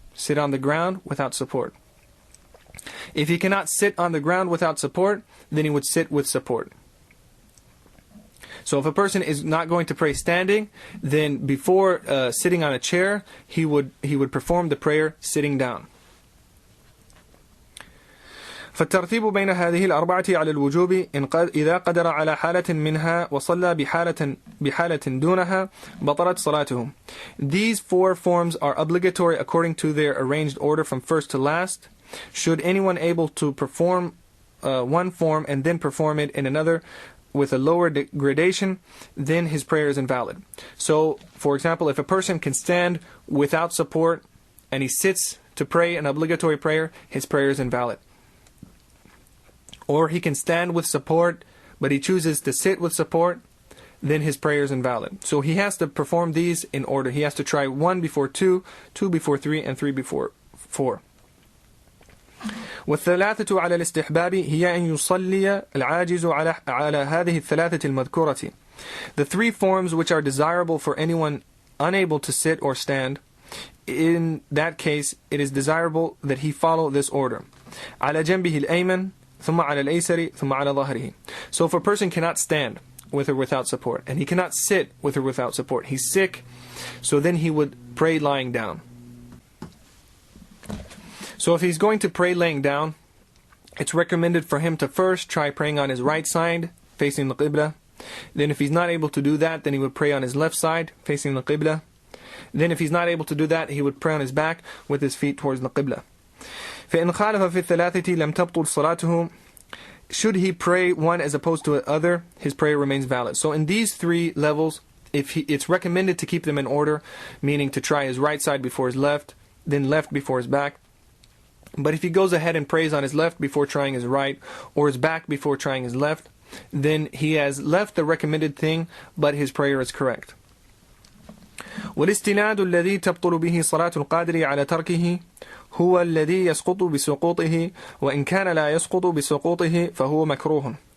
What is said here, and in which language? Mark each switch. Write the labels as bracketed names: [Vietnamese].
[English] Sit on the ground without support. If he cannot sit on the ground without support, then he would sit with support. So if a person is not going to pray standing, then before sitting on a chair, he would perform the prayer sitting down. [Arabic] فالترتيب بين هذه الأربعة على الوجوب إذا قدر على حالة منها وصلى بحالة دونها بطلت صلاته. [English] These four forms are obligatory according to their arranged order from first to last. Should anyone able to perform one form and then perform it in another with a lower gradation, then his prayer is invalid. So, for example, if a person can stand without support and he sits to pray an obligatory prayer, his prayer is invalid. Or he can stand with support, but he chooses to sit with support, then his prayer is invalid. So he has to perform these in order. He has to try 1 before 2, 2 before 3, and 3 before 4. [Arabic] والثلاثة على الاستحباب هي أن يصلي العاجز على هذه الثلاثة المذكورة. [English] The three forms which are desirable for anyone unable to sit or stand, in that case it is desirable that he follow this order. [Arabic] على جنبه الأيمن ثم على الأيسر ثم على ظهره. [English] So if a person cannot stand with or without support, and he cannot sit with or without support, he's sick, so then he would pray lying down. So if he's going to pray laying down, it's recommended for him to first try praying on his right side, facing the Qibla. Then if he's not able to do that, then he would pray on his left side, facing the Qibla. Then if he's not able to do that, he would pray on his back with his feet towards the Qibla. [Arabic] فإن خالف في الثلاثة لم تبطل صلاته. [English] Should he pray one as opposed to the other, his prayer remains valid. So in these three levels, it's recommended to keep them in order, meaning to try his right side before his left, then left before his back. But if he goes ahead and prays on his left before trying his right, or his back before trying his left, then he has left the recommended thing, but his prayer is correct. [Arabic] والاستناد الذي تبطل به صلاة القادر على تركه هو الذي يسقط بسقوطه وإن كان لا يسقط بسقوطه فهو مكروه.